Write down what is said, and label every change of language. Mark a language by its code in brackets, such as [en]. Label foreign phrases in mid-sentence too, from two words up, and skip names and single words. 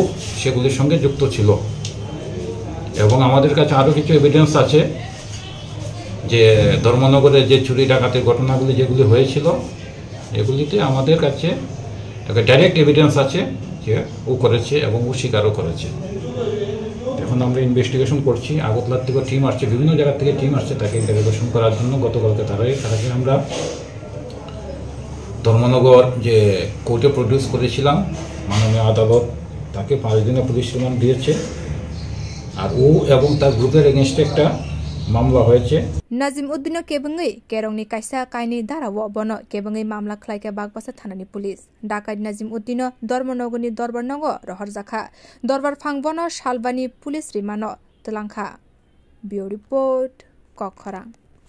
[bn] সেগুলির সঙ্গে যুক্ত ছিল এবং আমাদের কাছে আরও কিছু এভিডেন্স আছে যে ধর্মনগরে যে চুরি ডাকাতির ঘটনাগুলি যেগুলি হয়েছিল এগুলিতে আমাদের কাছে একটা [en] direct evidence [bn] আছে যে ও করেছে এবং ও স্বীকারও করেছে এখন আমরা ইনভেস্টিগেশন করছি আগরতলার থেকে টিম আসছে বিভিন্ন জায়গা থেকে টিম আসছে তাকে ইন্টারোগেশন করার জন্য গতকালকে তারাকে আমরা ধর্মনগর যে কোর্টে প্রডিউস করেছিলাম মাননীয় আদালত তাকে 5 দিনের পুলিশ রিমান্ড দিয়েছে আর ও এবং তার গ্রুপের এগেইনস্টে একটা মামলা হয়েছে [trp] Nazim Uddin kebangai kerongni kaisa kaini darawo bono kebangai mamla khlaika bagbasa thanani police dakait Nazim Uddin Dormonogoni Dorbarnago rohorjakha Dorbar phangbono Salbani police rimano telangkha [en] Bureau report [trp] Kokkhorang